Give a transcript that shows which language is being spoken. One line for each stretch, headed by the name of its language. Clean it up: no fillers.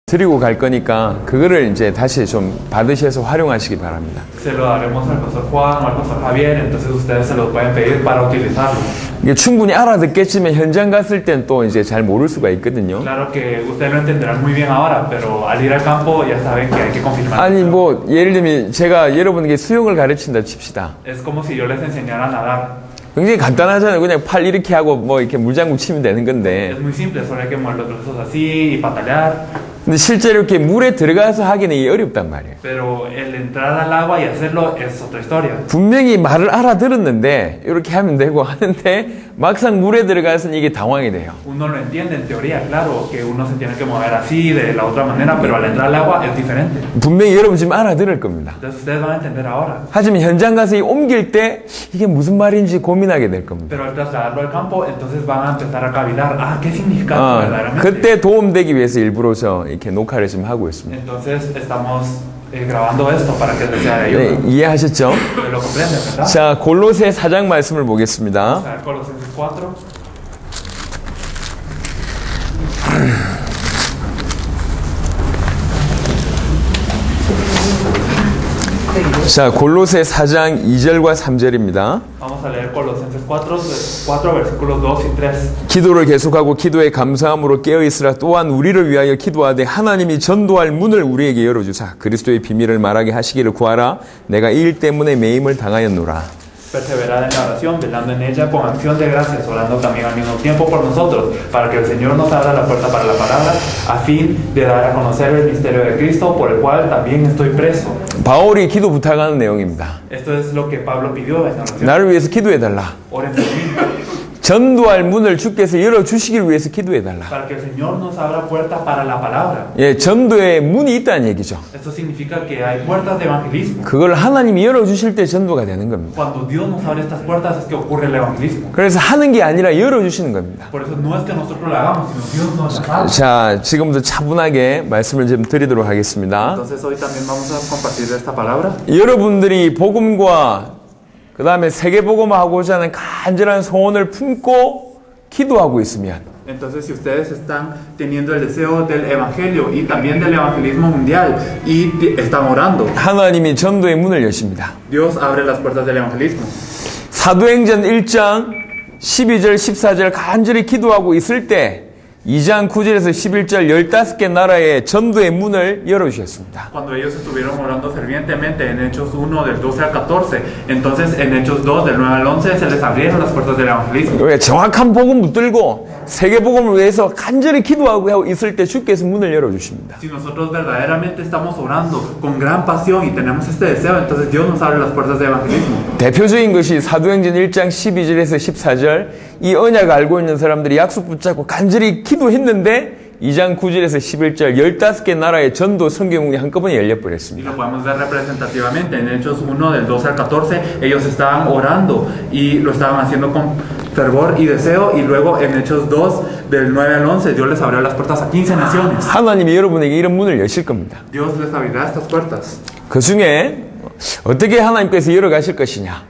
Korean: 드리고 갈 거니까 그거를 이제 다시 좀 받으셔서 활용하시기 바랍니다.
Spanish: Se lo daremos al pastor Juan o al pastor Javier, entonces ustedes se lo pueden pedir para utilizarlo.
Korean: 이게 충분히 알아듣겠지만 현장 갔을 땐 또 이제 잘 모를 수가 있거든요.
Spanish: Claro que ustedes lo entenderán muy bien ahora, pero al ir al campo ya saben que hay que confirmar.
Korean: 아니 뭐 예를 들면 제가 여러분에게 수영을 가르친다 칩시다.
Spanish: Es como si yo les enseñara a nadar.
Korean: 굉장히 간단하잖아요. 그냥 팔 이렇게 하고 뭐 이렇게 물장구 치면 되는 건데.
Spanish: Es muy simple, solo hay que mover los brazos así y patalear.
Korean: 근데 실제로 이렇게 물에 들어가서 하기는 이게 어렵단 말이에요.
Spanish: Pero el entrar al agua y hacerlo es otra historia.
Korean: 분명히 말을 알아들었는데 이렇게 하면 되고 하는데 막상 물에 들어가서는 이게 당황이 돼요.
Spanish: Uno lo entiende en teoría, claro, que uno se tiene que mover así de la otra manera, pero al entrar al agua es diferente.
Korean: 분명히 여러분 지금 알아들을 겁니다.
Spanish: Entonces ustedes van a entender ahora.
Korean: 하지만 현장 가서 옮길 때 이게 무슨 말인지 고민하게 될 겁니다.
Spanish: Pero al trasladarlo al campo, entonces van a empezar a cavilar. Ah, ¿qué significa verdaderamente?
Korean: 그때 도움되기 위해서 일부러 이렇게 녹화를 지금 하고 있습니다.
Spanish: Entonces estamos grabando esto para que les sea de ayuda.
Korean: 네, 이해하셨죠?
Spanish: ¿Lo comprenden, verdad?
Korean: 자, 골로새 4장 말씀을 보겠습니다.
Spanish: Colosenses 4.
Korean: 자, 골로새 4장 2절과 3절입니다.
Spanish: Vamos a leer Colosenses 4 versículos 2 y 3.
Korean: 기도를 계속하고 기도에 감사함으로 깨어있으라. 또한 우리를 위하여 기도하되 하나님이 전도할 문을 우리에게 열어주사 그리스도의 비밀을 말하게 하시기를 구하라. 내가 이 일 때문에 매임을 당하였노라.
Spanish: Perseverad en la oración, velando en ella con acción de gracias, orando también al mismo tiempo por nosotros, para que el Señor nos abra la puerta para la palabra, a fin de dar a conocer el misterio de Cristo, por el cual también estoy preso.
Korean: 바울이 기도 부탁하는 내용입니다.
Spanish: Esto es lo que Pablo pidió en la oración.
Korean: 나를 위해서 기도해달라.
Spanish: Oren por mí.
Korean: 전도할 문을 주께서 열어주시길 위해서 기도해달라.
Spanish: Para que el Señor nos abra puertas para la palabra.
Korean: 예, 전도에 문이 있다는 얘기죠.
Spanish: Esto significa que hay puertas de evangelismo.
Korean: 그걸 하나님이 열어주실 때 전도가 되는 겁니다.
Spanish: Cuando Dios nos abre estas puertas es que ocurre el evangelismo.
Korean: 그래서 하는 게 아니라 열어주시는 겁니다.
Spanish: Por eso no es que nosotros lo hagamos, sino Dios nos abre.
Korean: 자, 지금부터 차분하게 말씀을 좀 드리도록 하겠습니다.
Spanish: Entonces hoy también vamos a compartir esta palabra.
Korean: 여러분들이 복음과 그 다음에 세계복음하고자 하는 간절한 소원을 품고 기도하고 있으면
Spanish: Entonces, si ustedes están teniendo el deseo del evangelio y también del evangelismo mundial y están orando,
Korean: 하나님이 전도의 문을 여십니다.
Spanish: Dios abre las puertas del evangelismo.
Korean: 사도행전 1장 12절 14절 간절히 기도하고 있을 때 2장 9절에서 11절 15개 나라의 전도의 문을 열어주셨습니다.
Spanish: Cuando ellos estuvieron orando fervientemente en Hechos 1 del 12 al 14, entonces en Hechos 2 del 9 al 11 se les abrieron las puertas del evangelismo.
Korean: 우리가 정확한 복음 붙들고 세계복음을 위해서 간절히 기도하고 있을 때 주께서 문을 열어주십니다.
Spanish: Si nosotros verdaderamente estamos orando con gran pasión y tenemos este deseo, entonces Dios nos abre las puertas del evangelismo.
Korean: 대표적인 것이 사도행전 1장 12절에서 14절 이 언약을 알고 있는 사람들이 약속 붙잡고 간절히 기도했는데 2장 9절에서 11절 15개 나라의 전도 성경문이 한꺼번에
Spanish: Y
Korean: 열려버렸습니다.
Spanish: lo podemos ver representativamente en Hechos 1 del 12 al 14, ellos estaban orando y lo estaban haciendo con fervor y deseo, y luego en Hechos 2 del 9 al 11 Dios les abrió las puertas a 15 naciones.
Korean: 하나님이 여러분에게 이런 문을 여실 겁니다.
Spanish: Dios les abrirá estas puertas.
Korean: 그 중에 어떻게 하나님께서 열어가실 것이냐?